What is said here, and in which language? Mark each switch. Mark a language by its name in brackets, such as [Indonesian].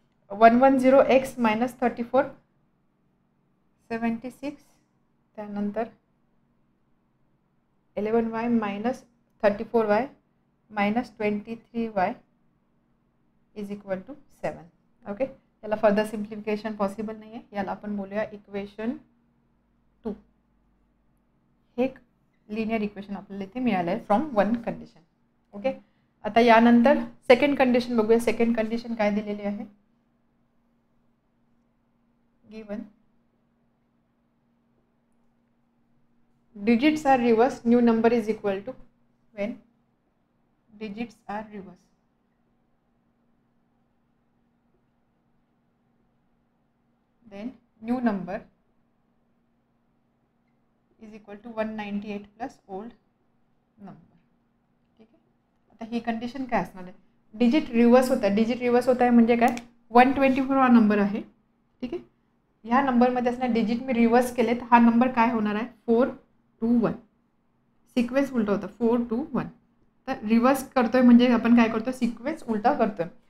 [Marathi] 110x minus 34 76, त्यानंतर 11y minus 34y minus 23y is equal to 7. Okay. याला further simplification possible नाही आहे, याला आपण बोलूया इक्वेशन 2. हे एक लिनियर इक्वेशन आपल्याला इथे मिळालं आहे फ्रॉम 1 कंडिशन. ओके. आता यानंतर सेकंड कंडिशन बघूया. सेकंड कंडिशन काय दिलेली आहे, [English] Given digits are reverse, new number is equal to, when digits are reverse, then new number is equal to 198 plus old number. [Marathi] ठीक आहे. आता ही कंडिशन काय असणार आहे, डिजिट रिवर्स होत आहे. डिजिट रिवर्स होत आहे म्हणजे काय, 124 हा नंबर आहे. ठीक आहे. ह्या नंबरमध्ये असणार डिजिट मी रिवर्स केले तर हा नंबर काय होणार आहे, 4 2 1. सिक्वेन्स उलटा होता, 4 2 1. तर रिवर्स करतोय म्हणजे आपण काय करतो, सिक्वेन्स उलटा करतोय.